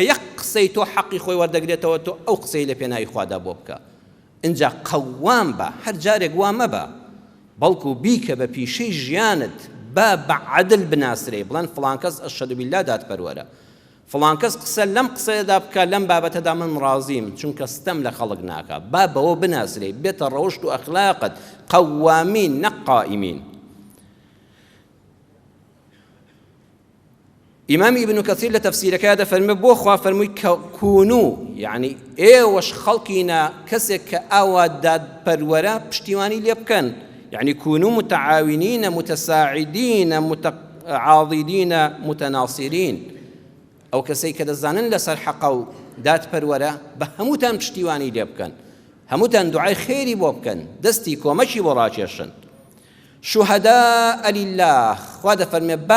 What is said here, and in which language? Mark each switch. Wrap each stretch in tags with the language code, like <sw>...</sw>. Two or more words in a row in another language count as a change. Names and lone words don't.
<ckb>یەک قسەی تۆ حەقی خۆی وەردەگرێتەوە تۆ ئەو قسەی لە پێناوی خوادا بۆ بکە اینجا قەوام بە هەر جارێک وا مەبە بەڵکو بیکە بە پیشەی ژیانت با بە عەدل بناسرێ بڵێن فڵان کەس</ckb> <ar>ئەشهەدو بیللا</ar> <ckb>دادپەروەرە فڵان کەس قسە لەم قسەیەدا بکە لەم بابەتەدا من ڕازیم چونکە ستەم لە خەڵک ناکە با بەوە بناسرێ بێتە ڕەوشت و ئەخلاقت قەوامین نەک قائیمین ئیمامی ئیبن کەثیر لە تەفسیرەکەیدا دەفەرمێ بۆ خوا فەرمووی کونو یعنی ئێوەش خەڵکینە کەسێک کە ئاوا دادپەروەرە پشتیوانی لێ بکەن</ckb> <ar>يعني كونوا متعاونين متساعدين متعاضدين متناصرين</ar> <ckb>ئەو کەسەی کە دەزانن لەسەر حەقە و دادپەروەرە بە هەمووتان پشتیوانی لێ بکەن هەمووتان دوعای خێری بۆ بکەن دەستی کۆمەکی بۆ ڕاکێشن</ckb> <ar>شوهداء لله</ar> <ckb>خوا دەفەرمێ با</ckb>